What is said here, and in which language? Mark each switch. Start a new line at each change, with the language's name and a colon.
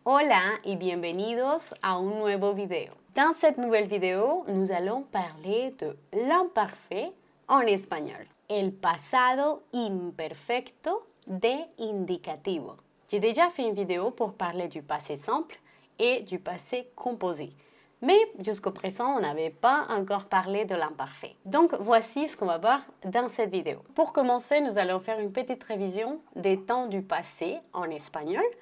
Spanish: Hola y bienvenidos a un nuevo video.
French: Dans cette nouvelle vidéo, nous allons parler de l'imparfait en espagnol.
Spanish: El pasado imperfecto de indicativo.
French: J'ai déjà fait une vidéo pour parler du passé simple et du passé composé. Mais jusqu'au présent, on n'avait pas encore parlé de l'imparfait. Donc voici ce qu'on va voir dans cette vidéo. Pour commencer, nous allons faire une petite révision des temps du passé en espagnol.